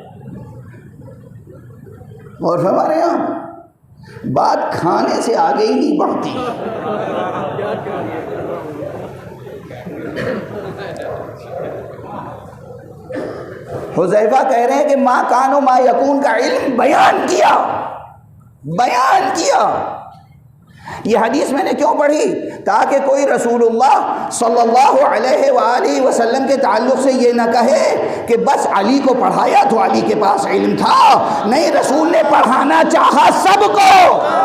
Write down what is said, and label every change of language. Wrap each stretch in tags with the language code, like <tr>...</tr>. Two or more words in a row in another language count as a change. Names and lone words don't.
<ur>اور ہمارے یہاں بات کھانے سے آگے ہی نہیں بڑھتی. حذیفہ کہہ رہے ہیں کہ</ur> <ar>ما کان و ما یکون</ar> <ur>کا علم بیان کیا. یہ حدیث میں نے کیوں پڑھی؟ تاکہ کوئی رسول اللہ</ur> <ar>صلی اللہ علیہ وآلہ وسلم</ar> <ur>کے تعلق سے یہ نہ کہے کہ بس علی کو پڑھایا تو علی کے پاس علم تھا. نہیں، رسول نے پڑھانا چاہا سب کو.</ur>